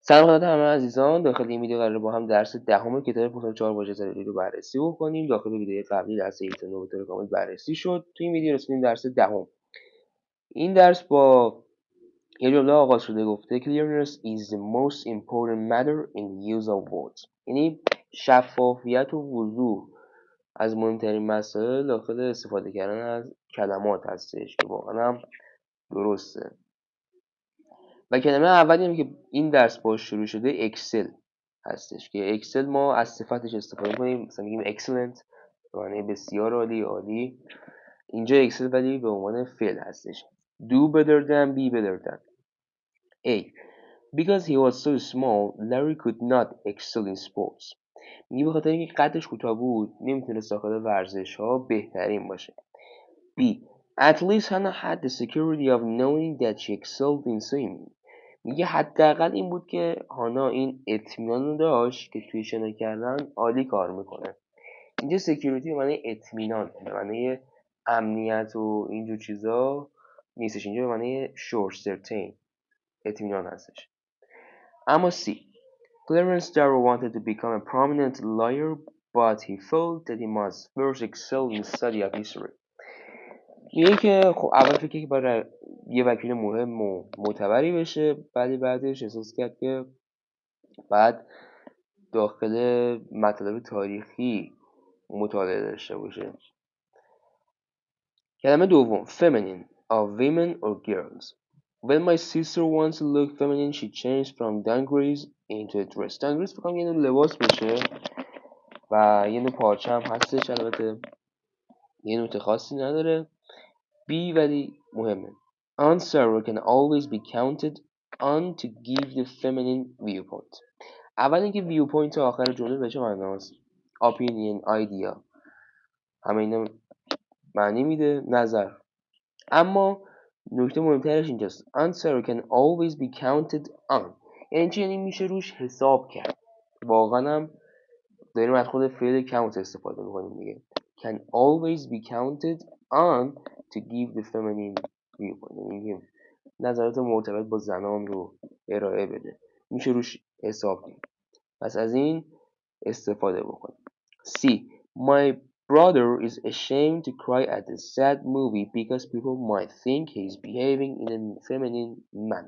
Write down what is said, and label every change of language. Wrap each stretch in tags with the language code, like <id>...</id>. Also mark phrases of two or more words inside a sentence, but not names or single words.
<fa>سلام خدمت همه عزیزان. داخل این ویدیو قراره با هم درس دهم کتاب 54 واژه ضروری رو بررسی بکنیم. داخل ویدیو قبلی درس ایرادی به طور کامل بررسی شد. تو این ویدیو رسیدیم درس دهم. این درس با یه جمله آغاز شده، گفته</fa> <en>clearness is the most important matter in the use of words.</en> <fa>یعنی شفافیت و وضوح از مهمترین مسائل داخل استفاده کردن از کلمات هستش که واقعا هم درسته. و کلمه اولی هم که این درس باش شروع شده اکسل هستش که اکسل ما از صفتش استفاده کنیم، مثلا میگیم excellent به معنی بسیار عالی، عالی. اینجا اکسل ولی به عنوان فعل هستش.</fa> <en>do better than, be better than. A. Because he was so small, Larry could not excel in sports.</en> <fa>میگه به خاطر اینکه قدش کوتاه بود نمیتونست داخل ورزش ها بهترین باشه.</fa> <en>B. At least Hannah had the security of knowing that she excelled in swimming.</en> <fa>میگه حداقل این بود که هانا این اطمینان رو داشت که توی شنا کردن عالی کار میکنه. اینجا سکیوریتی به معنی اطمینان، به معنی امنیت و اینجور چیزا نیستش.</fa> <en>اینجا به معنی sure, certain،</en> <fa>اطمینان هستش. اما C.</fa> <en>Clarence Darrow wanted to become a prominent lawyer but he felt that he must first excel in study of history.</en> <fa>میگه که خب اول فکر که برای یه وکیل مهم و معتبری بشه، ولی بعدش احساس کرد که بعد داخل مطالب تاریخی مطالعه داشته باشه. کلمه دوم</fa> <en>feminine of women or girls. When my sister wants to look feminine she changed from dungarees into a dress.</en> <fa>dungarees فکرم یه نوع لباس باشه و یه نوع پارچه هم هستش، البته یه نوع خاصی نداره. B ولی مهمه.</fa> <en>Answer can always be counted on to give the feminine viewpoint.</en> <fa>اول اینکه viewpoint آخر جمله به چه معناست؟</fa> <en>opinion، idea،</en> <fa>همه اینا معنی میده، نظر. اما نکته مهمترش اینجاست.</fa> <en>Answer can always be counted on.</en> <fa>یعنی چی؟ یعنی میشه روش حساب کرد. واقعا هم داریم از خود فعل count استفاده میکنیم دیگه.</fa> <en>Can always be counted on to give the feminine viewpoint.</en> <fa>یعنی نظرات مرتبط با زنان رو ارائه بده، میشه روش حساب کنیم. پس از این استفاده بکنیم.</fa> <en>C. My brother is ashamed to cry at a sad movie because people might think he's behaving in a feminine manner.</en>